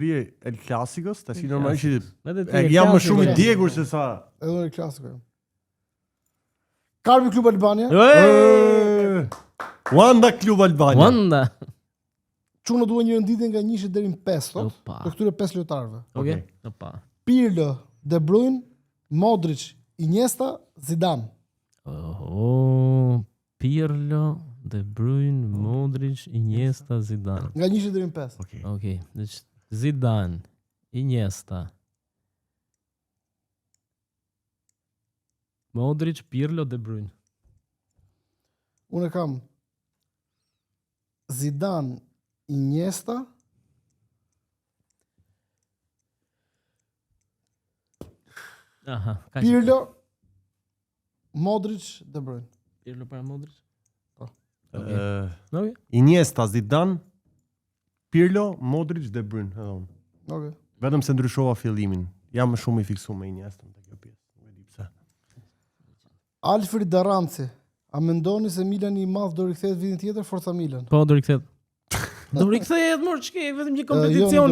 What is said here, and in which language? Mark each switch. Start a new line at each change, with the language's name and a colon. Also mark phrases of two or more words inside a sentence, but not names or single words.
Albanian: t'i rije El Clasicos, tash normalisht Edhe jam më shumë i Clasico. djegur se sa. edhe në klasiko. Karbi Klub Albania. Wanda Club Albania. Wanda. Çunë duan një renditje nga 1 deri në 5 tot. Opa. Të këtyre 5 lojtarëve. Okej. Opa. Pirlo, De Bruyne, Modric, Iniesta, Zidane. Pirlo, De Bruyne, Modric, Iniesta, Zidane. Nga 1 deri në 5. Okej. Okej, Zidane, Iniesta, Modric, Pirlo, De Bruyne. Unë kam Zidane, Iniesta, Aha, ka Pirlo, Modric, De Bruyne. Pirlo para Modric. Okej. Iniesta, Zidane, Pirlo, Modric, De Bruyne, edhe unë. Okay. Vetëm se ndryshova fillimin. Jam më shumë i fiksuar me Iniesta në kjo pjesë. Nuk e di pse. Alfred Daranci. A mendoni se Milani i madh do rikthehet vitin tjetër Forza Milan? Po, do rikthehet. Do rikthehet, mor, ç'ke, vetëm një kompeticion